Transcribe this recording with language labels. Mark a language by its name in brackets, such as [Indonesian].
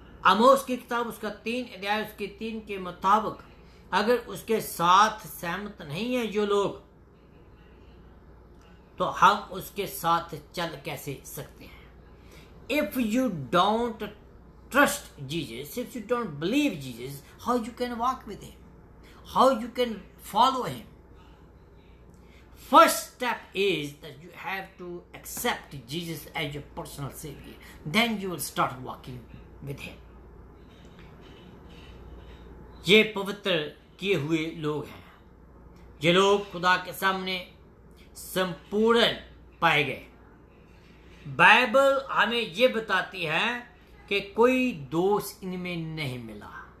[Hindi] आमोस की किताब उसका 3 अध्याय उसके 3 के मुताबिक अगर उसके साथ सहमत नहीं है जो लोग, तो हम उसके साथ चल कैसे सकते हैं। [English] If you don't trust Jesus, if you don't believe Jesus, how you can walk with him, how you can follow him. First step is that you have to accept Jesus as your personal Savior. Then you will start walking with Him. [Hindi] ये पवित्र किए हुए लोग हैं। ये लोग खुदा के सामने संपूर्ण पाए गए। बाइबल हमें ये बताती है कि कोई दोष इनमें नहीं मिला।